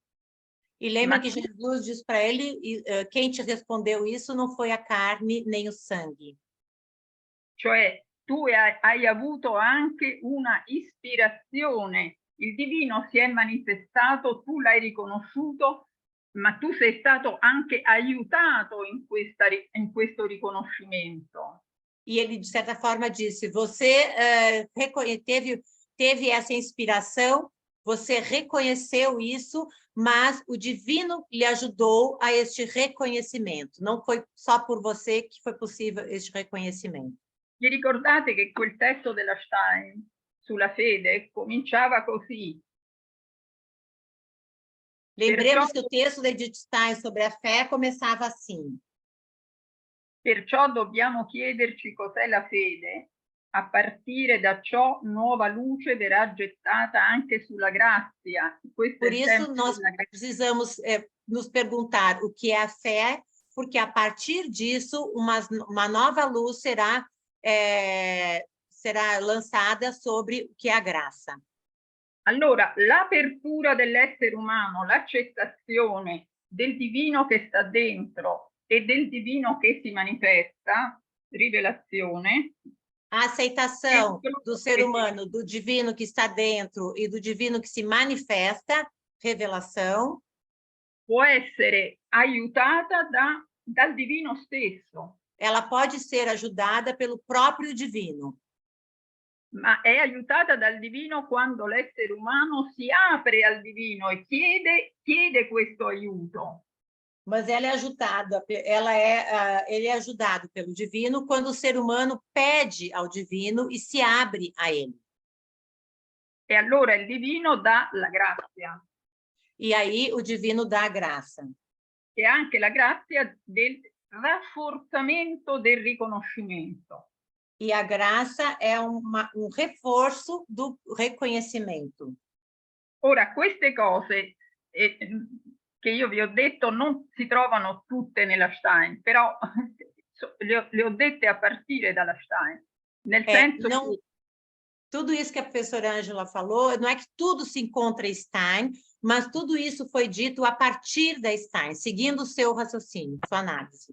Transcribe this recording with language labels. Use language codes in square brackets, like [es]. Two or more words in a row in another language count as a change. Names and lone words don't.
[pt] E lembra que Jesus diz para ele, quem te respondeu isso não foi a carne nem o sangue. [it] Cioè, tu hai avuto anche una ispirazione, il divino si è manifestato, tu l'hai riconosciuto, ma tu sei stato anche aiutato in questo riconoscimento. [pt] E ele, de certa forma, disse, você teve essa inspiração, você reconheceu isso, mas o divino lhe ajudou a este reconhecimento. Não foi só por você que foi possível este reconhecimento. [it] Vi ricordate che quel testo della Stein sulla fede cominciava così? [pt] Lembremos que o texto da Edith Stein sobre a fé começava assim. [it] Perciò dobbiamo chiederci cos'è la fede. A partire da ciò nuova luce verrà gettata anche sulla grazia. Questo [pt] Por [it] è il [pt] isso, [it] tempo [pt] nós [it] della grazia. [pt] precisamos nos perguntar o que é a fé, porque a partir disso, uma nova luz será lançada sobre o que é a graça. [it] Allora, l'apertura dell'essere umano, l'accettazione del divino che sta dentro e del divino che si manifesta, rivelazione. [pt] A aceitação do ser humano, do divino que está dentro e do divino que se manifesta, revelação, [it] può essere aiutata dal divino stesso. [pt] Ela pode ser ajudada pelo próprio divino. [it] Ma è aiutata dal divino quando l'essere umano si apre al divino e chiede questo aiuto. [pt] Mas ela é ajudada, ele é ajudado pelo divino quando o ser humano pede ao divino e se abre a ele. [it] E allora il divino dà la grazia. [pt] E aí o divino dá a graça. [it] E anche la grazia del rafforzamento del riconoscimento. [pt] E a graça é reforço do reconhecimento. [it] Ora, queste cose che io vi ho detto non si trovano tutte nella Stein, però le ho dette a partire dalla Stein, nel senso che [pt] tudo isso que a professora Ângela falou, não é que tudo se encontra em Stein, mas tudo isso foi dito a partir da Stein, seguindo o seu raciocínio, sua análise.